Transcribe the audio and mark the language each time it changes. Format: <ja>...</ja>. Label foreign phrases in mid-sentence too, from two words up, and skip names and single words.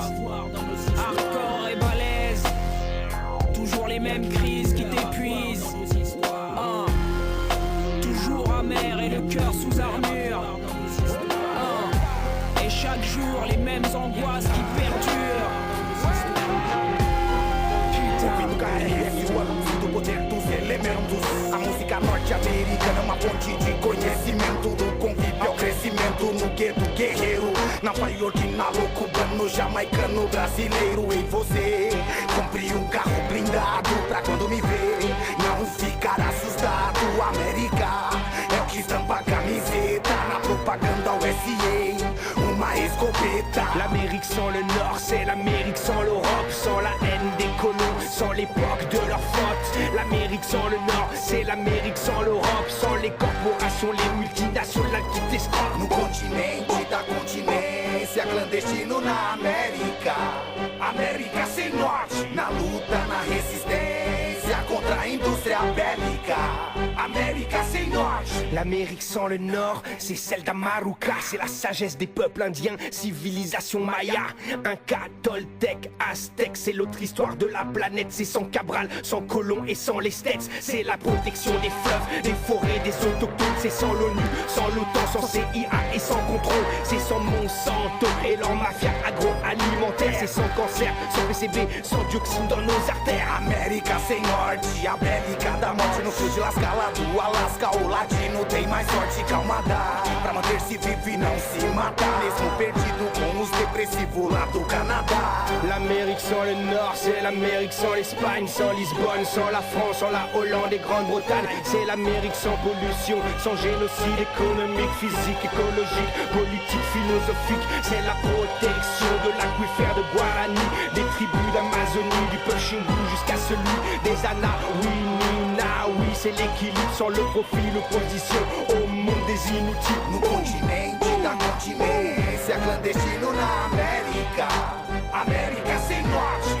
<fr>Hardcore et balèze. Toujours les mêmes crises qui t'épuisent. Toujours amer et le cœur sous armure. Et chaque jour les mêmes angoisses qui perdurent.</fr> <pt>Ouvindo KRS, o anúncio do poder dos elementos. A música norte-americana é uma fonte de conhecimento. Do convívio ao crescimento no gueto guerreiro. Nova-iorquino, cubano, jamaicano, brasileiro. E você compre um carro blindado pra quando me ver não ficar assustado. América é o que estampa a camiseta na propaganda USA. Uma escopeta.</pt> <fr>L'Amérique sans le Nord, c'est l'Amérique sans l'Europe, sans la haine des colons, sans l'époque de leur faute. L'Amérique sans le Nord, c'est l'Amérique sans l'Europe, sans les corporations, les multinationales qui t'escroquent.</fr> <pt>No continente da continência, clandestino na América. América sem norte, na luta, na resistência contra a indústria bélica. América sem norte.</pt> <fr>L'Amérique sans le Nord, c'est celle d'Amaruca, c'est la sagesse des peuples indiens, civilisation maya. Inca, Toltec, Aztèque, c'est l'autre histoire de la planète. C'est sans Cabral, sans colons et sans les States. C'est la protection des fleuves, des forêts, des autochtones. C'est sans l'ONU, sans l'OTAN, sans CIA et sans contrôle. C'est sans Monsanto et leur mafia agroalimentaire. C'est sans cancer, sans PCB, sans dioxine dans nos artères.</fr> <pt>América sem norte, a bélica da morte no fio de Lascala do Alasca. O latino tem mais sorte, calma dá pra manter-se vivo e não se matar. Mesmo perdido com os depressivos lá do Canadá.</pt> <fr>L'Amérique sans le Nord, c'est l'Amérique sans l'Espagne, sans Lisbonne, sans la France, sans la Hollande et Grande-Bretagne. C'est l'Amérique sans pollution, sans génocide économique, physique, écologique, politique, philosophique. C'est la protection de l'aquifère de Guarani, des tribus d'Amazonie, du peuple Xingu jusqu'à celui des Anawini. Oui, c'est l'équilibre sans le profit, l'opposition au monde des inutiles.</fr> <pt>No continente da continência, clandestino na América. América sem norte.</pt>